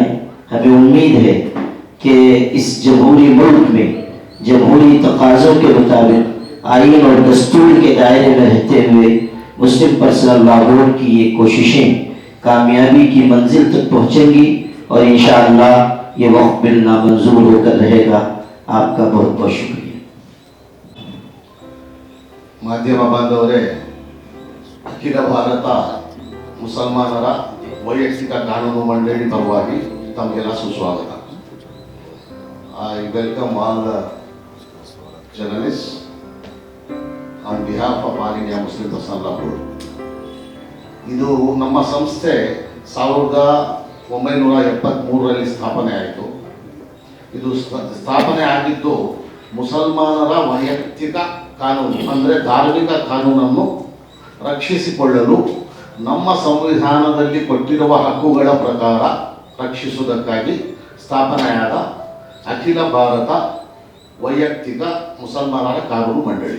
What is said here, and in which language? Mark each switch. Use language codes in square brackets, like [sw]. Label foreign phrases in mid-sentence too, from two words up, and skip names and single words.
[hi] हमें उम्मीद है कि इस जमहूरी मुल्क में जमहूरी तकाज़ों के मुताबिक आईन और दस्तूर के दायरे में रहते हुए मुस्लिम पर्सनल लॉ बोर्ड की ये कोशिशें कामयाबी की मंजिल तक पहुँचेंगी और [ar] إن شاء الله [hi] ये वक्फ बिल नामंजूर होकर रहेगा। आपका बहुत बहुत शुक्रिया। [kn] ಮಾಧ್ಯಮ ಬಾಂಧವರೇ, ಅಖಿಲ ಭಾರತ ಮುಸಲ್ಮಾನರ ವೈಯಕ್ತಿಕ ಕಾನೂನು ಮಂಡಳಿ ಪರವಾಗಿ ತಮಗೆಲ್ಲ ಸುಸ್ವಾಗತ. [en] I welcome all the journalists on behalf of All India Muslim Personnel Law Board. [kn] ಇದು ನಮ್ಮ ಸಂಸ್ಥೆ 1973ರಲ್ಲಿ ಸ್ಥಾಪನೆ ಆಯಿತು. ಇದು ಸ್ಥಾಪನೆ ಆಗಿದ್ದು ಮುಸಲ್ಮಾನರ ವೈಯಕ್ತಿಕ ಕಾನೂನು ಅಂದರೆ ಧಾರ್ಮಿಕ ಕಾನೂನನ್ನು ರಕ್ಷಿಸಿಕೊಳ್ಳಲು ನಮ್ಮ ಸಂವಿಧಾನದಲ್ಲಿ ಕೊಟ್ಟಿರುವ ಹಕ್ಕುಗಳ ಪ್ರಕಾರ ರಕ್ಷಿಸುವುದಕ್ಕಾಗಿ ಸ್ಥಾಪನೆಯಾದ ಅಖಿಲ ಭಾರತ ವೈಯಕ್ತಿಕ ಮುಸಲ್ಮಾನರ ಕಾನೂನು ಮಂಡಳಿ.